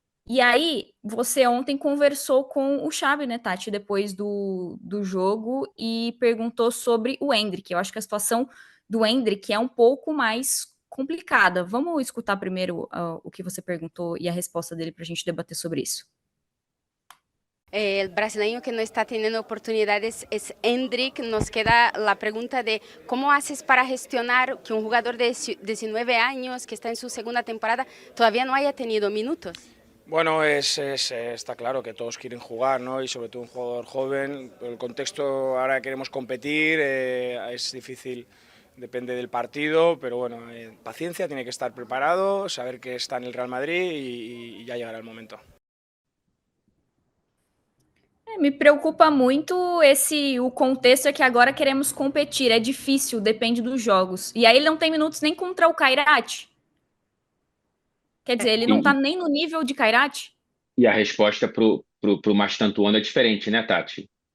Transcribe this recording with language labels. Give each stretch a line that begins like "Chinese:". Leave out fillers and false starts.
Portuguese: E aí, você ontem conversou com o Xabi, né, Tati, depois do jogo e perguntou sobre o Endrick. Eu acho que a situação do Endrick é um pouco mais complicada. Vamos escutar primeiro o que você perguntou e a resposta dele para a gente debater sobre isso.
Spanish: El brasileño que no está teniendo oportunidades es Endrick. Nos queda la pregunta de cómo haces para gestionar que un jugador de 19 años que está en su segunda temporada todavía no haya tenido minutos. Bueno, está claro que todos quieren jugar, ¿no? Y sobre todo un jugador joven. El contexto, ahora queremos competir, es difícil, depende del partido, pero bueno, paciencia, tiene que estar preparado, saber que está en el Real Madrid y ya llegará el momento.
Portuguese: Me preocupa muito o contexto é que agora queremos competir, é difícil, depende dos jogos. E aí ele não tem minutos nem contra o Kairat. Quer dizer, ele não tá E, nem no nível de Kairat. e a resposta pro Mastantuono é diferente, né, Tati?